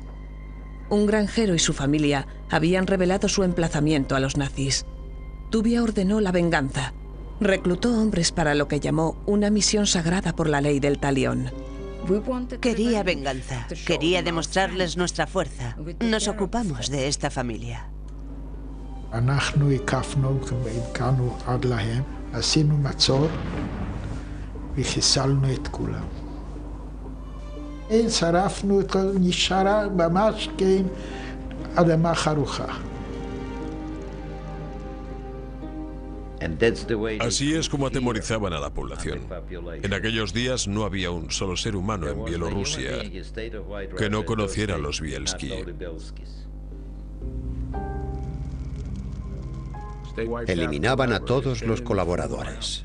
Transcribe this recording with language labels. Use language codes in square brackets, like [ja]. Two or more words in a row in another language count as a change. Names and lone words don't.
[es] Un granjero y su familia habían revelado su emplazamiento a los nazis. Tubia ordenó la venganza. Reclutó hombres para lo que llamó una misión sagrada por la ley del talión. Quería venganza, quería demostrarles nuestra fuerza. Nos ocupamos de esta familia. [he] אנחנו הקפנו והגענו עד להם, עשינו מצור וחיסלנו את כולם. שרפנו את כל, נשארה ממש כן אדמה חרוכה. [es] Así es como atemorizaban a la población. En aquellos días no había un solo ser humano en Bielorrusia que no conociera a los Bielski. Eliminaban a todos los colaboradores.